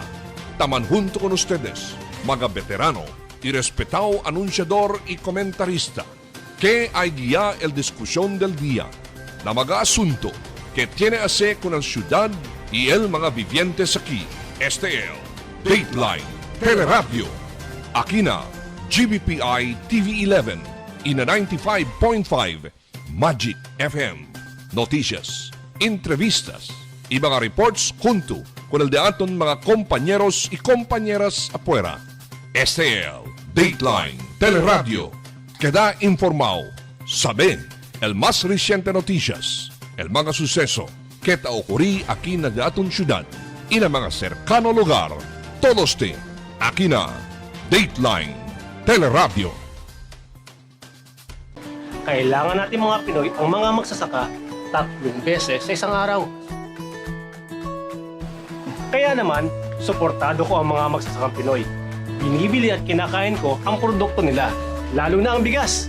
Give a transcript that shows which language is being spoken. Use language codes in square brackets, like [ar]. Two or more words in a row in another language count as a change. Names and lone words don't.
[cbk] Taman junto con ustedes, mga veterano y respetado anunciador y comentarista, que hay guía el discusión del día, la mga asunto que tiene a hacer con la ciudad y el mga vivientes aquí. Este es Dateline Teleradio, Akina, GBPI TV11, ina 95.5, Magic FM. Noticias, entrevistas, y mga reports junto con el de aton mga compañeros y compañeras afuera. STL, Dateline, Teleradio, queda informado. Sabe el más reciente noticias, el mga suceso que ta ocurrí aquí na aton syudad y na mga cercano lugar. Todos de aquí na Dateline, Teleradio. [tl] Kailangan natin mga Pinoy ang mga magsasaka 3 beses sa isang araw. Kaya naman, suportado ko ang mga magsasakang Pinoy. Binibili at kinakain ko ang produkto nila, lalo na ang bigas.